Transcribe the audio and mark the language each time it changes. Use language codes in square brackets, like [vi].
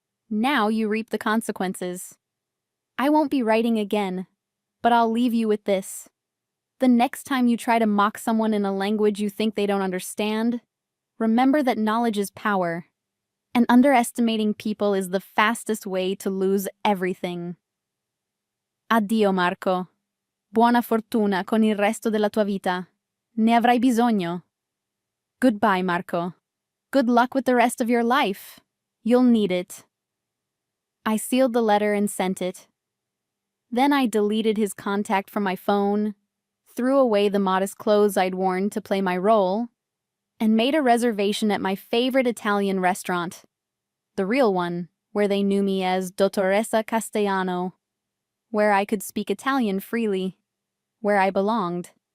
[en] Now you reap the consequences. I won't be writing again, but I'll leave you with this. The next time you try to mock someone in a language you think they don't understand, remember that knowledge is power, and underestimating people is the fastest way to lose everything. [it] Addio, Marco. Buona fortuna con il resto della tua vita. Ne avrai bisogno. [en] Goodbye, Marco. Good luck with the rest of your life. You'll need it. I sealed the letter and sent it. Then I deleted his contact from my phone, threw away the modest clothes I'd worn to play my role, and made a reservation at my favorite Italian restaurant, the real one, where they knew me as Dottoressa Castellano, where I could speak Italian freely, where I belonged.